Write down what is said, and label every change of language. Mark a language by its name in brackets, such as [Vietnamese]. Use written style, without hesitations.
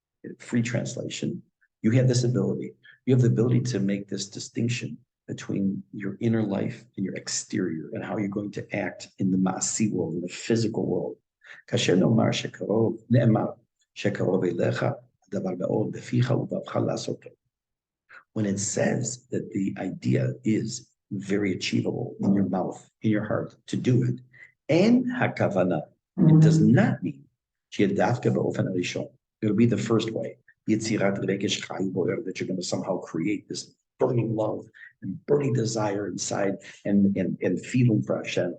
[English] In free translation, you have this ability. You have the ability to make this distinction between your inner life and your exterior and how you're going to act in the ma'asi world, in the physical world. [Hebrew] כאשר נאמר שקרוב, נאמר שקרוב אליך, הדבר מאוד בפיך ובאבך לעשותו. [English] When it says that the idea is very achievable in your mouth, in your heart, to do it. And hakavana, it does not mean it'll be the first way. That you're going to somehow create this burning love and burning desire inside and feeling for Hashem.